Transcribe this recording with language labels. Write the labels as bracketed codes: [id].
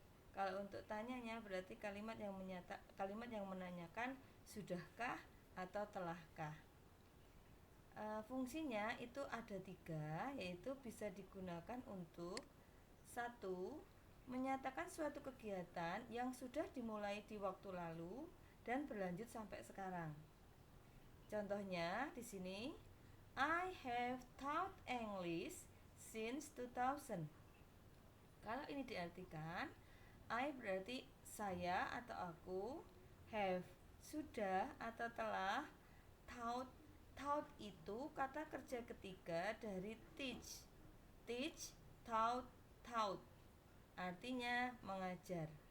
[id] Kalau untuk tanyanya berarti kalimat yang menanyakan sudahkah atau telahkah. Fungsinya itu ada 3, yaitu bisa digunakan untuk 1. Menyatakan suatu kegiatan yang sudah dimulai di waktu lalu dan berlanjut sampai sekarang. Contohnya di sini, [en] I have taught English since 2000. [id] Kalau ini diartikan, I berarti saya atau aku, have sudah atau telah, taught itu kata kerja ketiga dari teach, taught artinya mengajar.